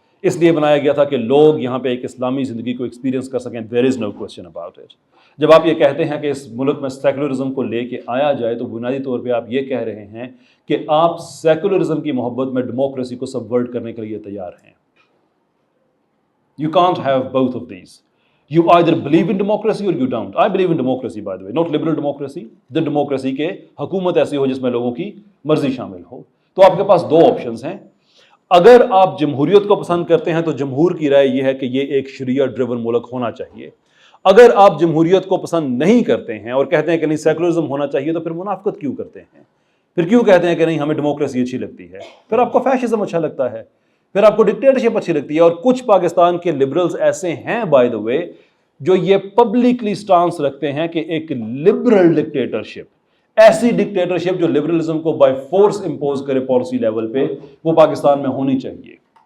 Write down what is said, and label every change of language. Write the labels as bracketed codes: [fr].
[ur] اس لیے بنایا گیا تھا کہ لوگ یہاں پہ ایک اسلامی زندگی کو ایکسپیرینس کر سکیں, [en] There is no question about it. [ur] جب آپ یہ کہتے ہیں کہ اس ملک میں سیکولرزم کو لے کے آیا جائے تو بنیادی طور پہ آپ یہ کہہ رہے ہیں کہ آپ سیکولرزم کی محبت میں ڈیموکریسی کو سبورٹ کرنے کے لیے تیار ہیں. [en] You can't have both of these. You either believe in democracy or you don't. I believe in democracy, by the way, not liberal democracy. The democracy [ur] کے حکومت ایسی ہو جس میں لوگوں کی مرضی شامل ہو. تو آپ کے پاس دو آپشنز ہیں. اگر آپ جمہوریت کو پسند کرتے ہیں تو جمہور کی رائے یہ ہے کہ یہ ایک شریعہ ڈریون ملک ہونا چاہیے. اگر آپ جمہوریت کو پسند نہیں کرتے ہیں اور کہتے ہیں کہ نہیں سیکولرزم ہونا چاہیے تو پھر منافقت کیوں کرتے ہیں؟ پھر کیوں کہتے ہیں کہ نہیں ہمیں ڈیموکریسی اچھی لگتی ہے؟ پھر آپ کو فیشزم اچھا لگتا ہے, پھر آپ کو ڈکٹیٹرشپ اچھی لگتی ہے. اور کچھ پاکستان کے لبرلز ایسے ہیں [en] by the way [ur] جو یہ پبلکلی سٹانس رکھتے ہیں کہ ایک لبرل ڈکٹیٹرشپ, ایسی ڈکٹیٹرشپ جو لبرلزم کو بائی فورس امپوز کرے پالیسی لیول پہ, وہ پاکستان میں ہونی چاہیے.